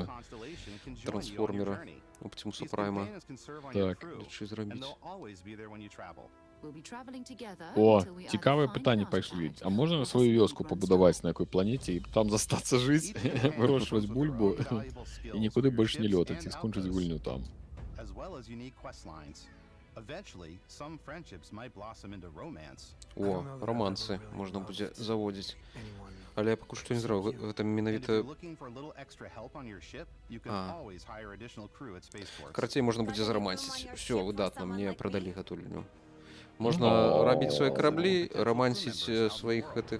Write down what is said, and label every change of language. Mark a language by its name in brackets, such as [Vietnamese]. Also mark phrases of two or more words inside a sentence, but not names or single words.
[Russian] трансформера Оптимуса Прайма [Belarusian] Так. лічы зрабіць. О, цікавае пытанне пайшлі. А можна сваю вёску пабудаваць на якой планеце і там застацца жыць, вырошчваць бульбу і нікуды больш не лётаць і скончыць гульню там? [English] As well as unique quest lines. Eventually, some friendships might blossom into romance. [Belarusian] О, романсы можна будзе заводзіць. Але я пакуль што не зраў, гэта менавіта... Карацей, можна будзе зарамансіць. Усё, выдатна, мне прадалі гэту лінію. Можна рабіць свае караблі, рамансіць сваіх гэтых...